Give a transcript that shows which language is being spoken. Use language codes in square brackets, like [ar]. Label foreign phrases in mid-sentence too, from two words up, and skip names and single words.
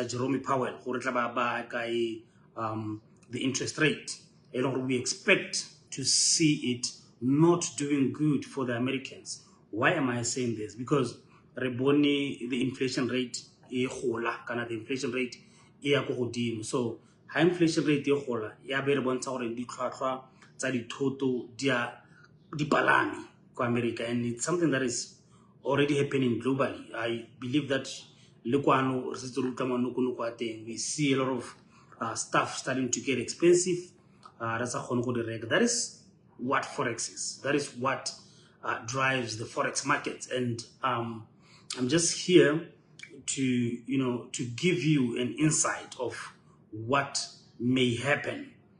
[en] Jerome Powell, the interest rate. We expect to see it not doing good for the Americans. Why am I saying this? Because the inflation rate the inflation rate so high inflation rate [tn] ya be re bontsha gore ditlhwatlhwa tsa dithoto di palame ko [en] America, and it's something that is already happening globally. I believe that we see a lot of stuff starting to get expensive. That is what forex is. That is what drives the forex markets, and I'm just here to give you an insight of what may happen.